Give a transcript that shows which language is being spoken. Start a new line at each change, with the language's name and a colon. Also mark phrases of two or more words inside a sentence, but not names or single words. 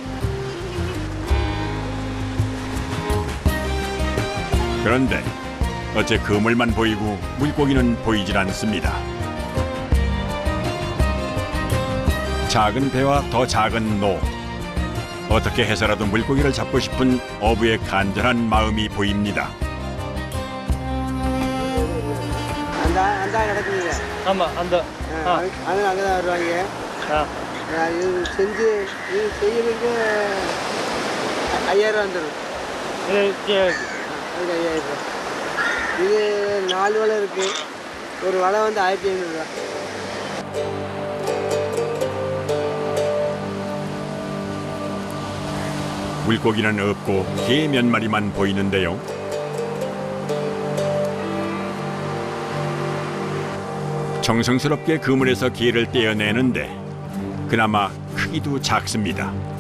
Korean: 그런데 어째 그물만 보이고 물고기는 보이질 않습니다. 작은 배와 더 작은 노. 어떻게 해서라도 물고기를 잡고 싶은 어부의 간절한 마음이 보입니다.
Tamil: அந்த கிடக்குங்க. ஆமாம் அந்த அங்கே தான் வருவாங்க. இது செஞ்சு இது செய்யறதுக்கு 5000 வந்துடும். அதுக்கு 5000. இது 4 வலை இருக்கு. ஒரு வலை வந்து 1500 ரூபா.
Korean: 물고기는 없고 개 몇 마리만 보이는데요. 정성스럽게 그물에서 개를 떼어내는데 그나마 크기도 작습니다.